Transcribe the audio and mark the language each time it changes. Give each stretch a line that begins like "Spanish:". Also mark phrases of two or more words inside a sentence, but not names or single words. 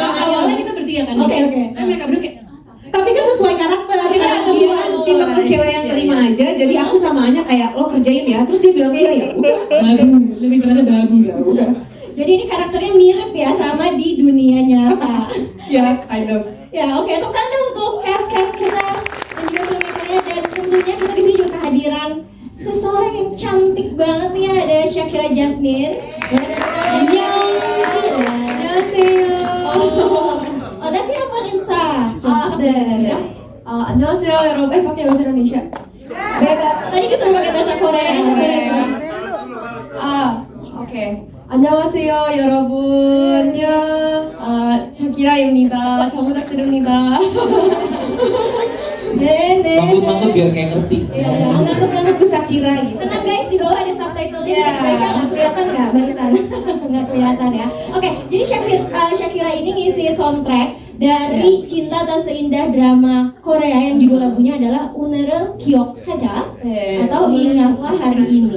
Indonesian: Awalnya kita bertiga kan. Oke. Tapi mereka berdua kayak Tapi kan sesuai karakter. Iya, Dia kan tipe cewek yang terima aja. Jadi aku sama Anya kayak lo kerjain ya. Terus dia bilang iya ya. Udah. babu, lebih tepatnya babu. Jadi ini karakternya mirip ya sama di dunia nyata. Ya,
English: kind of.
Indonesian: Ya oke, tepuk tangan dong untuk cast kita dan juga filmmakernya. Dan tentunya kita di sini juga kehadiran seseorang yang cantik banget nih, ada Shakira Jasmine.
Korean: 안녕하세요. Odasi apa Ninsa? 네. 안녕하세요 여러분.
Indonesian: pakai bahasa Indonesia. Tadi disuruh pakai bahasa Korea.
Korean: 오케이. 안녕하세요 여러분. 샤키라입니다. 잘 부탁드립니다.
Indonesian: Nenek. Mangkut-mangkut biar kayak ngerti. Iya, ngantuk-ngantuk ke Shakira gitu. Tenang guys, di bawah ada subtitle-nya. Bisa dibaca, nggak kelihatan nggak barusan? Nggak kelihatan ya. Oke, jadi Shakira ini ngisi soundtrack dari Cinta Tak Seindah drama Korea yang judul lagunya adalah Unereul Giokhaja atau Ingatlah Hari Ini.